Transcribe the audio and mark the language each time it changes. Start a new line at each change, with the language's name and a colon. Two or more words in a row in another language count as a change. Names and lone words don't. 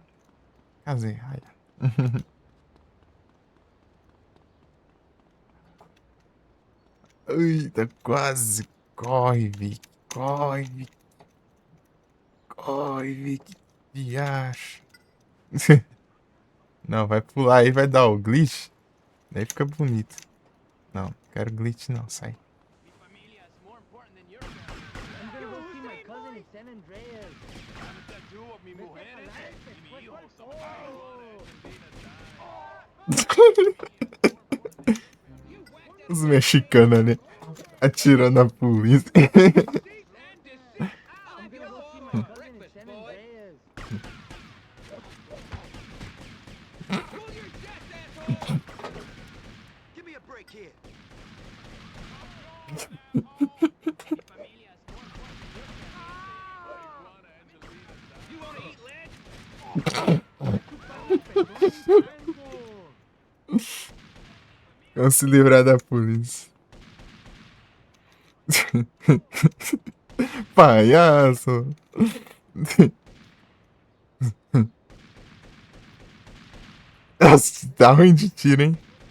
Portuguese: Caseaia. Eita, quase. Corre, Vic. Corre, Vic. Corre, Vic. Viacha. Não, vai pular aí, vai dar o glitch. Daí fica bonito. Não, quero glitch não, sai.
Spanish: Mi familia
English: is more important than your family. I'm gonna go see my cousin in San Andreas.
Spanish: Está tú o mi mujeres y mi hijo son
Portuguese: Os mexicanos ali atirando a polícia.
English: I'm gonna go see my cousin in San Andreas. Give me a break here. You wanna eat lead?
Portuguese: Vamos se livrar da polícia. Palhaço. Nossa, tá ruim de tiro, hein?